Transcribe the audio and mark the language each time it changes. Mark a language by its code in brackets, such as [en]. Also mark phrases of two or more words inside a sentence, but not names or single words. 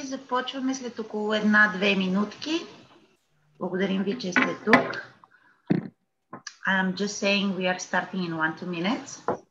[bg] Започваме след около 1-2 минутки. Благодарим ви, че сте тук. [en] I'm just saying we are starting in 1-2 minutes.